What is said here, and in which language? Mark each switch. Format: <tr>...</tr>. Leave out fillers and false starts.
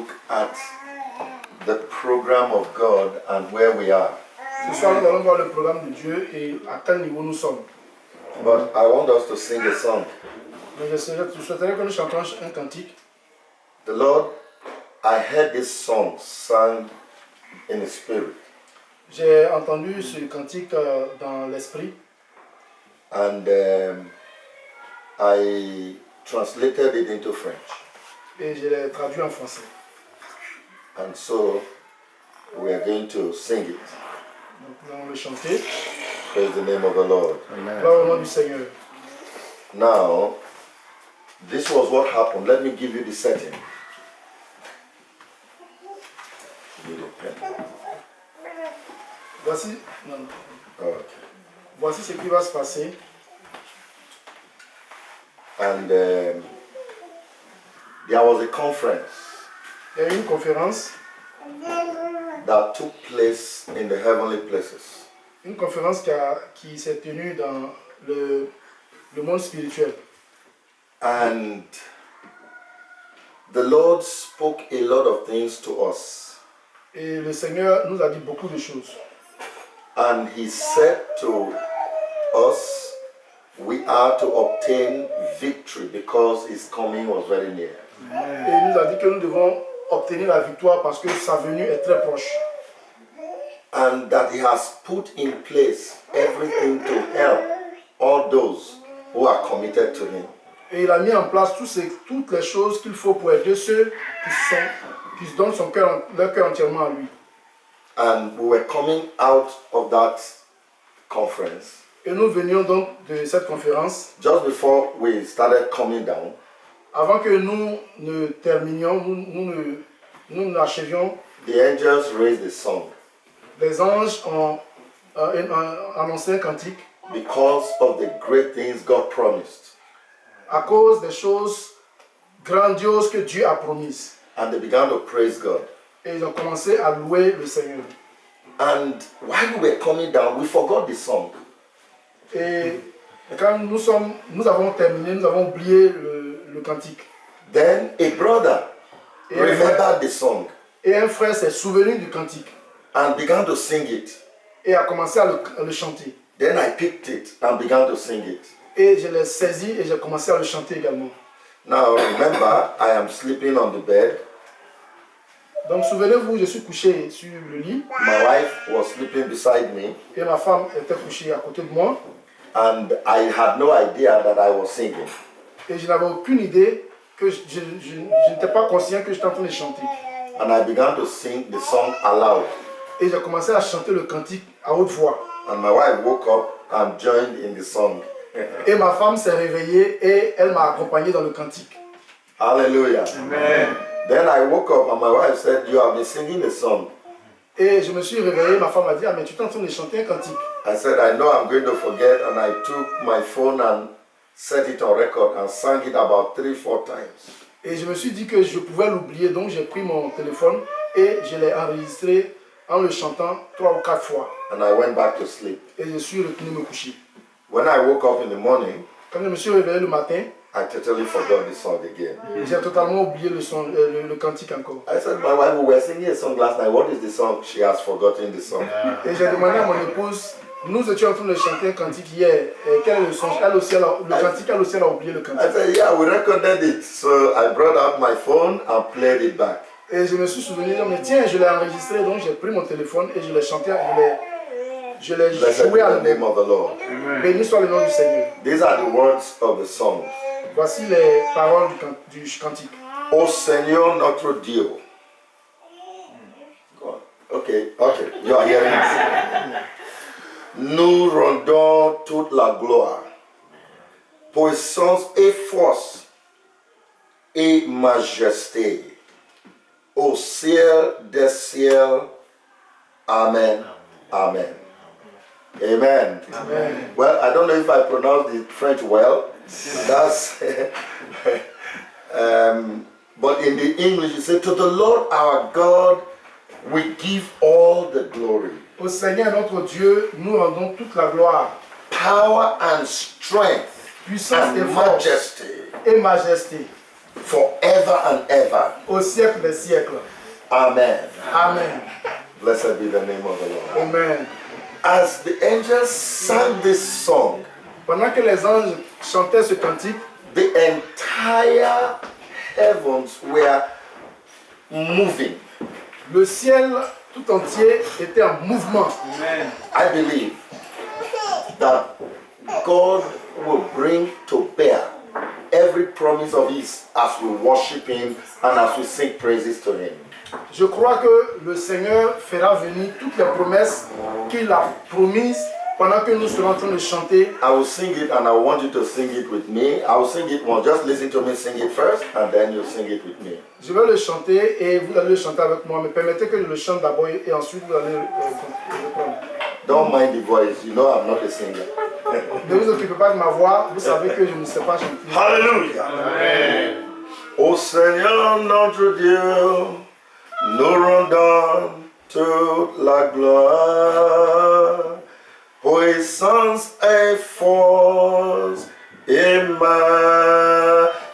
<en>at the program of God and where we are.</en> <fr>Ce soir, nous allons voir le programme de Dieu et à quel niveau nous sommes.</fr> <en>But I want us to sing a song.</en> <fr>Mais je souhaiterais que nous chantions un cantique.</fr> <en>The Lord, I heard this song sung in the spirit.</en> <fr>J'ai entendu ce cantique dans l'esprit.</fr> <en>And I translated it into French.</en> <fr>Et je l'ai traduit en français.</fr> <en>And so we are going to sing it.</en> <fr>Donc nous allons le chanter.</fr> <en>Praise the name of the Lord.</en> <fr>Gloire au nom du Seigneur.</fr> <en>Now, this was what happened. Let me give you the setting.</en> <fr>Voici,</fr> <en>Okay.</en> <fr>voici ce qui va se passer.</fr> <en>And there was a conference</en> <fr>Il y a eu une conférence.</fr> <en>that took place in the heavenly places.</en> <fr>Une conférence qui s'est tenue dans le monde spirituel.</fr> <en>And the Lord spoke a lot of things to us.</en> <fr>Et le Seigneur nous a dit beaucoup de choses.</fr> <en>And He said to us, we are to obtain victory because His coming was very near.</en> <fr>Et il nous a dit que nous devons obtenir la victoire parce que sa venue est très proche.</fr> <en>And that He has put in place everything to help all those who are committed to Him.</en> <fr>Et il a mis en place toutes les choses qu'il faut pour aider ceux qui se donnent leur cœur entièrement à lui.</fr> <en>And we were coming out of that conference.</en> <fr>Et nous venions donc de cette conférence.</fr> <en>Just before we started coming down,</en> <fr>Avant que nous ne terminions, nous n'achevions,</fr> <en>the angels raised a song</en> <fr>les anges ont annoncé un cantique</fr> <en>because of the great things God promised.</en> <fr>à cause des choses grandioses que Dieu a promises.</fr> <en>And they began to praise God.</en> <fr>Et ils ont commencé à louer le Seigneur.</fr> <en>And while we were coming down, we forgot the song.</en> <fr>Et quand nous avons terminé, nous avons oublié le cantique.</fr> <en>Then a brother remembered the song</en> <fr>Et un frère s'est souvenu du cantique</fr> <en>and began to sing it.</en> <fr>et a commencé à le chanter.</fr> <en>Then I picked it and began to sing it.</en> <fr>Et je l'ai saisi et j'ai commencé à le chanter également.</fr> <en>Now remember, I am sleeping on the bed.</en> <fr>Donc souvenez-vous, je suis couché sur le lit</fr> <en>My wife was sleeping beside me,</en> <fr>et ma femme était couchée à côté de moi.</fr> <en>and I had no idea that I was singing.</en> <fr>Et je n'avais aucune idée que je n'étais pas conscient que j'étais en train de chanter.</fr> <en>And I began to sing the song aloud.</en> <fr>Et j'ai commencé à chanter le cantique à haute voix.</fr> <en>And my wife woke up and joined in the song.</en> <fr>Et ma femme s'est réveillée et elle m'a accompagné dans le cantique. Hallelujah. Amen.</fr> <en>Then I woke up and my wife said, "You have been singing a song."</en> <fr>Et je me suis réveillé, ma femme m'a dit, ah mais tu es en train de chanter un cantique.</fr> <en>I said, "I know I'm going to forget," and I took my phone and set it on record and sang it about 3-4 times.</en> <fr>Et je me suis dit que je pouvais l'oublier, donc j'ai pris mon téléphone et je l'ai enregistré en le chantant 3 ou 4 fois.</fr> <en>And I went back to sleep.</en> <fr>Et je suis retourné me coucher.</fr> <en>When I woke up in the morning,</en> <fr>Quand je me suis réveillé le matin,</fr> <en>I totally forgot the song again.</en> <fr>j'ai totalement oublié le cantique encore.</fr> <en>I said, "My wife, we were singing a song last night. What is the song?" She has forgotten the song.</en> <fr>Et j'ai demandé à mon épouse, nous étions en train de chanter un cantique hier, et quel est le son? Elle aussi, le cantique, elle aussi, elle a oublié le</fr> <en>I</en> <fr>cantique.</fr> <en>said, "Yeah, we recorded it." So I brought out my phone and played it back.</en> <fr>Et je me suis souvenu, mais tiens, je l'ai enregistré, donc j'ai pris mon téléphone et je l'ai chanté, je l'ai</fr> <en>Blessed be</en> <fr>joué à</fr> <en>the name of the Lord.</en> <fr>Béni soit le nom du Seigneur.</fr> <en>These are the words of the song.</en> <fr>Voici les paroles du cantique. Ô Seigneur notre Dieu.</fr> <en>God. Okay, you are hearing it.</en> <fr>Nous rendons toute la gloire, puissance et force et majesté au ciel des ciels. Amen. Amen. Amen. Amen.</fr> <en>Well, I don't know if I pronounced the French well. That's but in the English it says, "To the Lord our God we give all the glory,</en> <fr>Au Seigneur notre Dieu, nous rendons toute la gloire,</fr> <en>power and strength</en> <fr>puissance et</fr> <en>and</en> <fr>force</fr> <en>majesty</en> <fr>et majesté</fr> <en>forever and ever.</en> <fr>au siècle des siècles. Amen. Amen.</fr> <en>Blessed be the name of the Lord. Amen. As the angels sang this song,</en> <fr>Pendant que les anges chantaient ce cantique,</fr> <en>the entire heavens were moving.</en> <fr>le ciel tout entier était en mouvement.</fr> <en>I believe that God will bring to bear every promise of His as we worship Him and as we sing praises to Him.</en> <fr>Je crois que le Seigneur fera venir toutes les promesses qu'il a promises pendant que nous serons en train de chanter.</fr> <en>I will sing it and I want you to sing it with me. I will sing it once. Just listen to me sing it first and then you sing it with me.</en> <fr>Je vais le chanter et vous allez le chanter avec moi. Mais permettez que je le chante d'abord et ensuite vous allez reprendre.</fr> <en>Don't mind the voice. You know I'm not a singer.</en> <fr>Ne vous occupez pas de ma voix. Vous savez que je ne sais pas chanter. Hallelujah. Amen. Ô Seigneur notre Dieu, nous rendons toute la gloire, puissance et force et majesté.</fr>